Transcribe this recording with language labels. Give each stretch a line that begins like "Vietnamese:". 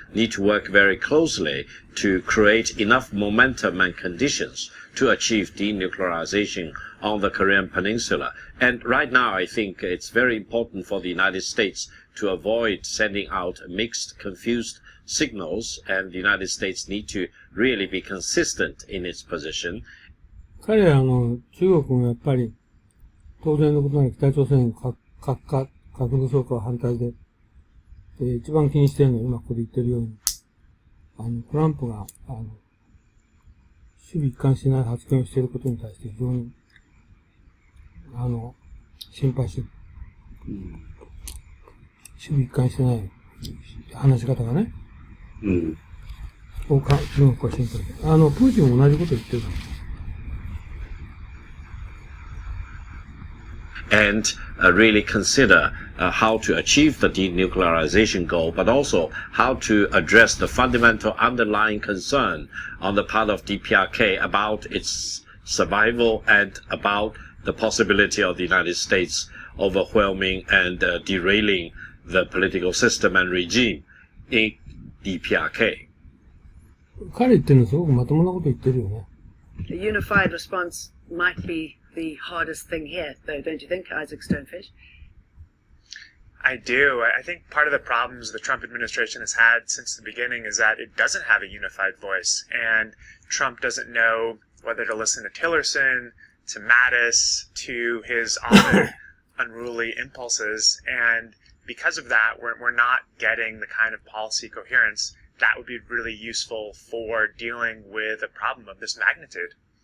English: need to work very closely to create enough momentum and conditions to achieve denuclearization on the Korean Peninsula. And right now, I think it's very important for the United States to avoid sending out mixed, confused signals, and the United States need to really be consistent in its position.
Japanese: 彼ら中国もやっぱり、当然のことなら北朝鮮核武装化は反対で、一番気にしているのは今ここで言ってるように、トランプが、守備一貫しない発言をしていることに対して非常に、心配してる。守備一貫してない話し方がね。中国は心配してる。プーチンも同じこと言ってるから。
English: And really consider how to achieve the denuclearization goal, but also how to address the fundamental underlying concern on the part of DPRK about its survival and about the possibility of the United States overwhelming and derailing the political system and regime in DPRK.
Japanese: 彼言ってるのすごくまともなこと言ってるよね。
English: A unified response might be the hardest thing here, though, don't you think, Isaac Stonefish? I do. I think part of the problems the Trump administration has had since the beginning is that it doesn't have a unified voice, and Trump doesn't know whether to listen to Tillerson, to Mattis, to his often unruly impulses, and because of that, we're not getting the kind of policy coherence that would be really useful for dealing with a problem of this magnitude.